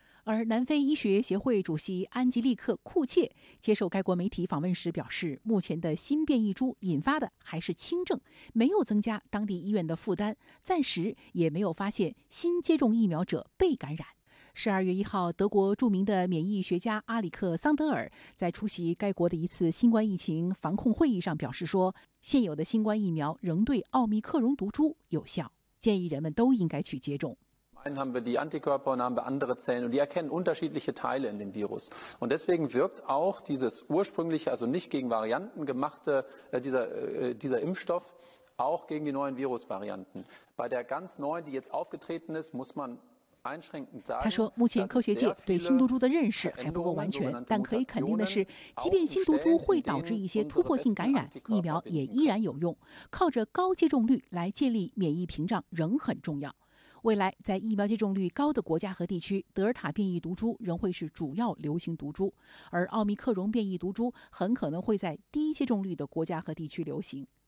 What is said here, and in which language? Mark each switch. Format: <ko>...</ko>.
<zh>而南非医学协会主席安吉利克·库切接受该国媒体访问时表示，目前的新变异株引发的还是轻症，没有增加当地医院的负担，暂时也没有发现新接种疫苗者被感染。 12月1号，德国著名的免疫学家阿里克·桑德尔在出席该国的一次新冠疫情防控会议上表示说，现有的新冠疫苗仍对奥密克戎毒株有效，建议人们都应该去接种。</zh> <de>Haben wir die Antikörper und haben wir andere Zellen und die erkennen unterschiedliche Teile in dem Virus. Und deswegen wirkt auch dieses ursprüngliche, also nicht gegen Varianten gemachte, dieser Impfstoff auch gegen die neuen Virusvarianten. Bei der ganz neuen, die jetzt aufgetreten ist, muss man einschränkend sagen,</de> <zh>他说目前科学界对新毒株的认识还不够完全，但可以肯定的是，即便新毒株会导致一些突破性感染，疫苗也依然有用。靠着高接种率来建立免疫屏障仍很重要。未来在疫苗接种率高的国家和地区，德尔塔变异毒株仍会是主要流行毒株，而奥密克戎变异毒株很可能会在低接种率的国家和地区流行。</zh>